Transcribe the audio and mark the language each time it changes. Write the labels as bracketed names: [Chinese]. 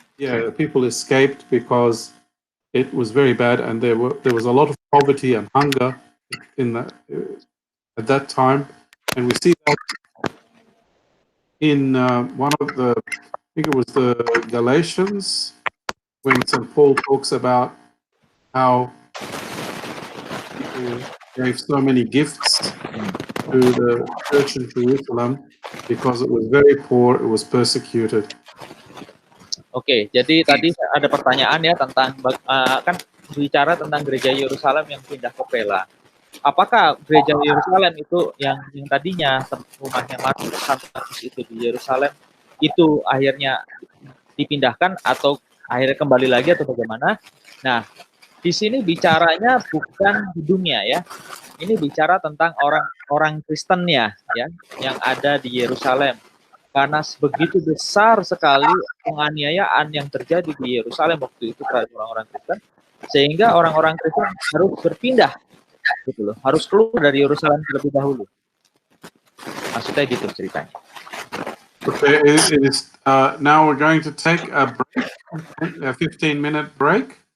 [English] Yeah, the people escaped because it was very bad, and there was a lot of poverty and hunger at that time, and we see that in one of the, I think it was the Galatians, when St. Paul talks about how people gave so many gifts to the church in Jerusalem because it was very poor, it was persecuted. [Indonesian] Oke, jadi tadi ada pertanyaan, ya, tentang kan bicara tentang gereja Yerusalem yang pindah ke Pella. apakah gereja Yerusalem itu yang tadinya rumahnya Markus itu di Yerusalem itu akhirnya dipindahkan atau akhirnya kembali lagi atau bagaimana? Nah, di sini bicaranya bukan gedungnya ya. Ini bicara tentang orang Kristennya ya yang ada di Yerusalem. Karena begitu besar sekali penganiayaan yang terjadi di Yerusalem waktu itu terhadap orang-orang Kristen, sehingga orang-orang Kristen harus berpindah, gitu loh, harus keluar dari Yerusalem terlebih dahulu. Maksudnya gitu ceritanya. [English] Okay, now we're going to take a break, a 15-minute break.